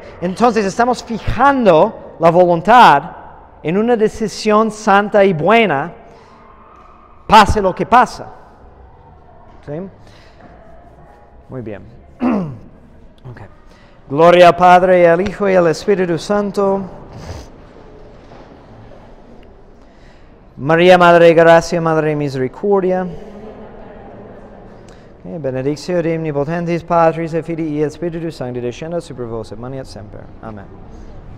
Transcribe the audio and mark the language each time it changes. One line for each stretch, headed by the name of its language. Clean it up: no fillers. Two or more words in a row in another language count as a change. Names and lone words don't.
Spanish: Entonces estamos fijando la voluntad en una decisión santa y buena, pase lo que pasa. ¿Sí? Muy bien. Okay. Gloria al Padre, y al Hijo, y al Espíritu Santo. María, Madre de Gracia, Madre de Misericordia.
Latin: Benedictio de omnipotentis Patris et Filii et Spiritus Sancti descendat super vos et manet semper. Amen.